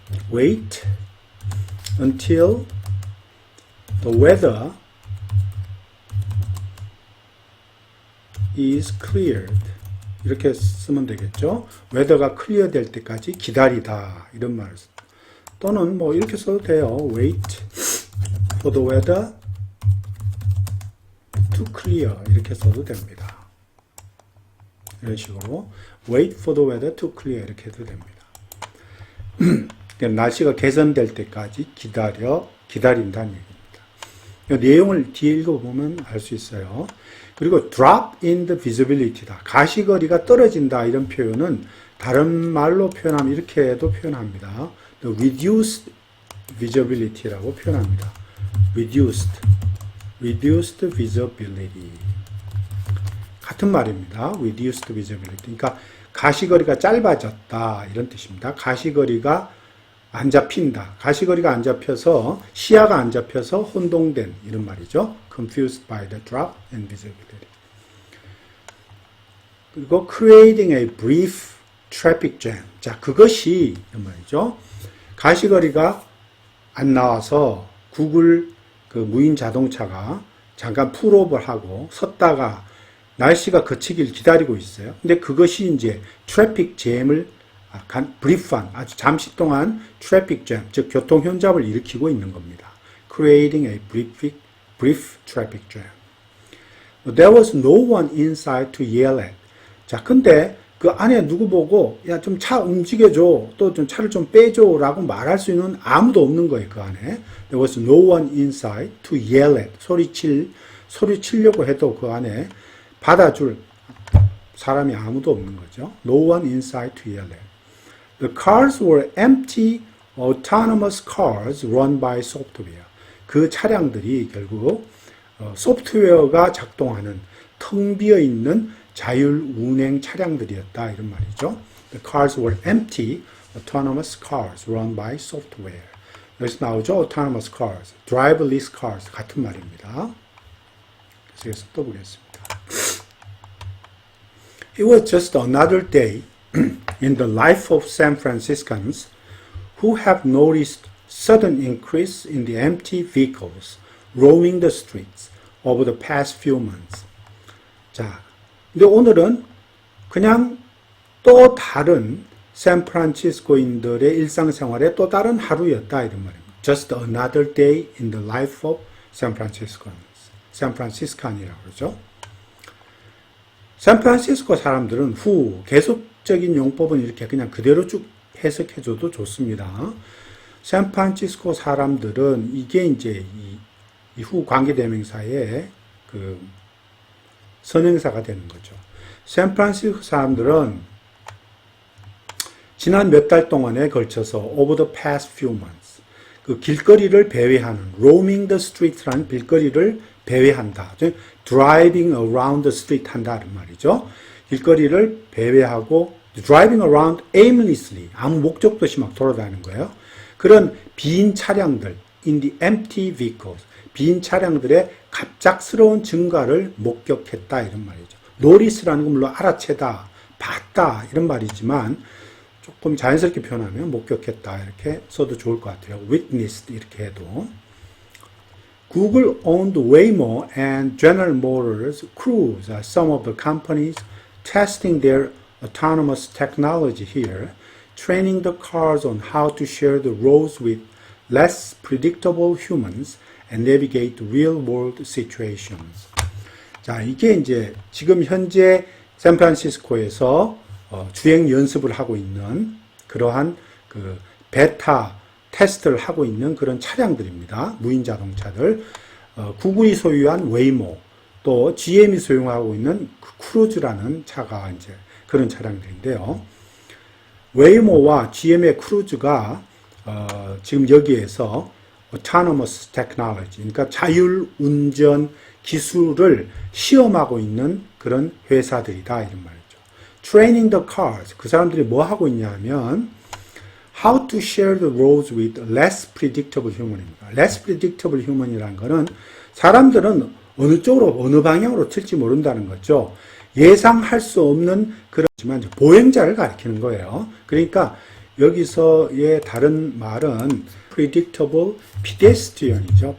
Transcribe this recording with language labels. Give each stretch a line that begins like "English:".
English: wait until the weather is cleared.
Korean: 이렇게 쓰면 되겠죠. weather가 clear 될 때까지 기다리다 이런 말을 또는 뭐 이렇게 써도 돼요.
English: wait for the weather to clear
Korean: 이렇게 써도 됩니다. 이런 식으로
English: wait for the weather to clear
Korean: 이렇게 해도 됩니다. 날씨가 개선될 때까지 기다린다는 얘기입니다. 내용을 뒤에 읽어보면 알 수 있어요. 그리고
English: drop in the visibility다.
Korean: 가시거리가 떨어진다 이런 표현은 다른 말로 표현하면 이렇게도 표현합니다.
English: the reduced visibility라고
Korean: 표현합니다.
English: reduced visibility.
Korean: 같은 말입니다.
English: reduced visibility.
Korean: 그러니까 가시거리가 짧아졌다 이런 뜻입니다. 가시거리가 안 잡힌다. 가시거리가 안 잡혀서 시야가 안 잡혀서 혼동된 이런 말이죠.
English: confused by the drop in visibility. 그리고 creating a brief traffic jam.
Korean: 자, 그것이 이런 말이죠. 가시거리가 안 나와서 구글 그 무인 자동차가 잠깐 풀업을 하고 섰다가 날씨가 그치길 기다리고 있어요. 근데 그것이 이제 트래픽 잼을 브리프한 아주 잠시 동안 트래픽 잼, 즉 교통 혼잡을 일으키고 있는 겁니다.
English: Creating a brief traffic jam. There was no one inside to yell at.
Korean: 자, 근데 그 안에 누구 보고 야, 좀 차 움직여줘, 또 좀 차를 좀 빼줘라고 말할 수 있는 아무도 없는 거예요. 그 안에
English: There was no one inside to yell at.
Korean: 소리치려고 해도 그 안에 받아줄 사람이 아무도 없는 거죠.
English: No one inside to yell at. The cars were empty, autonomous cars run by software.
Korean: 그 차량들이 결국 소프트웨어가 작동하는 텅 비어 있는 자율 운행 차량들이었다 이런 말이죠.
English: The cars were empty, autonomous cars run by software.
Korean: 여기서 나오죠.
English: autonomous cars, driverless cars
Korean: 같은 말입니다. 그래서 여기서 또 보겠습니다.
English: It was just another day in the life of San Franciscans who have noticed sudden increase in the empty vehicles roaming the streets over the past few months.
Korean: 자, 근데 오늘은 그냥 또 다른 샌프란시스코인들의 일상생활의 또 다른 하루였다 이런 말입니다. Just another day in the life of San Franciscans. 샌프란시스칸이라고 그러죠. 샌프란시스코 사람들은 계속적인 용법은 이렇게 그냥 그대로 쭉 해석해줘도 좋습니다. 샌프란시스코 사람들은 이게 이제 이 후 관계대명사의 그 선행사가 되는 거죠. 샌프란시스코 사람들은 지난 몇 달 동안에 걸쳐서
English: over the past few months
Korean: 그 길거리를 배회하는
English: roaming the street
Korean: 라는 길거리를 배회한다.
English: driving around the street
Korean: 한다는 말이죠. 길거리를 배회하고
English: driving around aimlessly
Korean: 아무 목적도 없이 막 돌아다니는 거예요. 그런 빈 차량들
English: in the empty vehicles
Korean: 빈 차량들의 갑작스러운 증가를 목격했다 이런 말이죠. notice라는 건 물론 알아채다, 봤다 이런 말이지만 조금 자연스럽게 표현하면 목격했다 이렇게 써도 좋을 것 같아요. witnessed 이렇게 해도.
English: Google owned Waymo and General Motors Cruise are some of the companies testing their autonomous technology here, training the cars on how to share the roads with less predictable humans and navigate real-world situations.
Korean: 자, 이게 이제 지금 현재 샌프란시스코에서 주행 연습을 하고 있는 그러한 그 베타 테스트를 하고 있는 그런 차량들입니다. 무인 자동차들. 구글이 소유한 웨이모, 또 GM이 소유하고 있는 크루즈라는 차가 이제 그런 차량들인데요. 웨이모와 GM의 크루즈가 지금 여기에서
English: autonomous technology,
Korean: 그러니까 자율 운전 기술을 시험하고 있는 그런 회사들이다 이런 말이죠.
English: Training the cars,
Korean: 그 사람들이 뭐 하고 있냐 하면
English: how to share the roads with less predictable human입니다. less predictable human
Korean: 이라는 거는 사람들은 어느 쪽으로 어느 방향으로 튈지 모른다는 거죠. 예상할 수 없는 그렇지만 보행자를 가리키는 거예요. 그러니까 여기서의 다른 말은
English: predictable pedestrian
Korean: 이죠.